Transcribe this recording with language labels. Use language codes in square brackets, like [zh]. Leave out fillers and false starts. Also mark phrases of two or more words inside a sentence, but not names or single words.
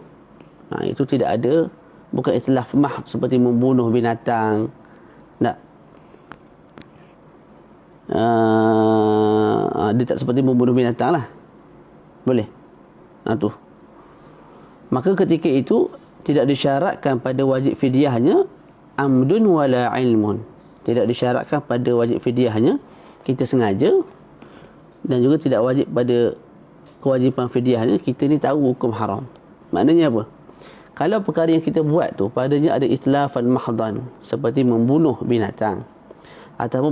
[ms] Itu tidak ada, bukan [ar] إتلاف محض [ms] seperti membunuh binatang. Tak. Dia tak seperti membunuh binatang lah. Boleh. Tu. Maka ketika itu tidak disyaratkan pada wajib fidyahnya [ar] عمد ولا علم. [ms] Tidak disyaratkan pada wajib fidyahnya kita sengaja, dan juga tidak wajib pada kewajipan fidyahnya kita ni tahu hukum haram. Maknanya apa? Kalau perkara yang kita buat tu padanya ada [ar] إتلافا محضا, [ms] seperti membunuh binatang, ataupun